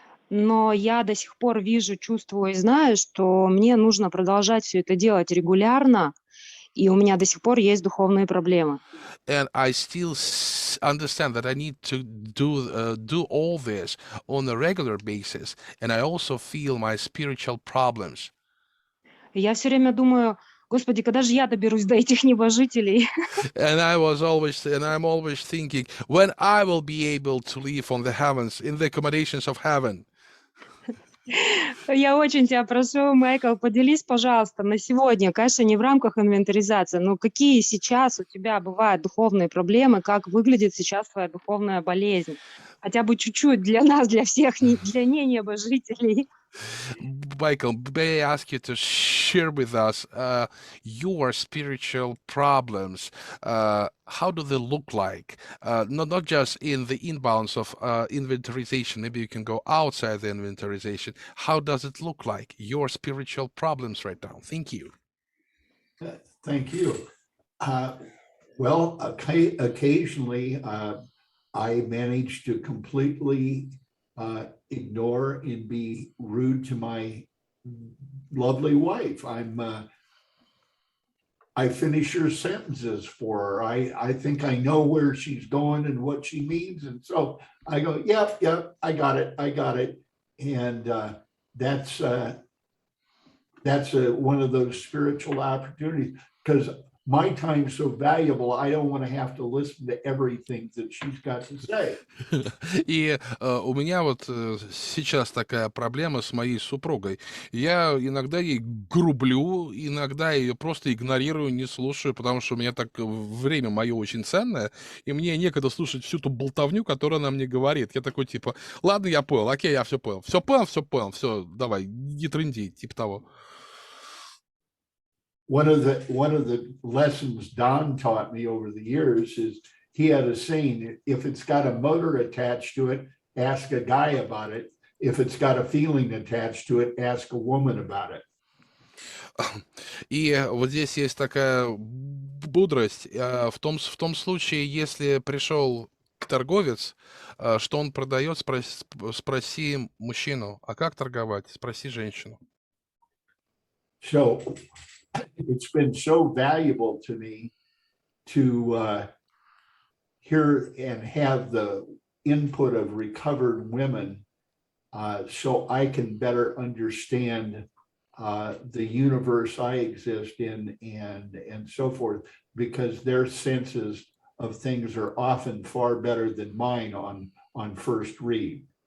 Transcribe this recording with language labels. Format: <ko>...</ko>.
<ru>Но я до сих пор вижу, чувствую и знаю, что мне нужно продолжать все это делать регулярно, и у меня до сих пор есть духовные проблемы.</ru> <en>And I still understand that I need to do all this on a regular basis. And I also feel my spiritual problems.</en> <ru>И я все время думаю, Господи, когда же я доберусь до этих небожителей?</ru> <en>And I'm always thinking, when I will be able to live on the heavens, in the accommodations of heaven.</en> <ru>Я очень тебя прошу, Майкл, поделись, пожалуйста, на сегодня, конечно, не в рамках инвентаризации, но какие сейчас у тебя бывают духовные проблемы, как выглядит сейчас твоя духовная болезнь? Хотя бы чуть-чуть для нас, для всех, для небожителей.</ru> <en>Michael, may I ask you to share with us your spiritual problems? How do they look like? Not just in the inbounds of inventorization. Maybe you can go outside the inventorization. How does it look like? Your spiritual problems right now. Thank you. Thank you. Well, occasionally I manage to completely ignore and be rude to my lovely wife. I finish her sentences for her. I think I know where she's going and what she means. And so I go, yep, I got it. And that's one of those spiritual opportunities, because my time's so valuable, I don't want to have to listen to everything that she's got to say.</en> <ru>И у меня вот сейчас такая проблема с моей супругой. Я иногда ей грублю, иногда ее просто игнорирую, не слушаю, потому что у меня так время мое очень ценное, и мне некогда слушать всю ту болтовню, которую она мне говорит. Я такой типа, ладно, я понял, окей, я все понял, все, давай, не трынди, типа того.</ru> <en>One of the lessons Don taught me over the years is he had a saying: if it's got a motor attached to it, ask a guy about it. If it's got a feeling attached to it, ask a woman about it.</en> <ru>И вот здесь есть такая мудрость в том случае, если пришел торговец, что он продает, спроси мужчину, а как торговать? Спроси женщину.</ru> <en>So it's been so valuable to me to hear and have the input of recovered women, so I can better understand the universe I exist in and so forth, because their senses of things are often far better than mine on first read.</en>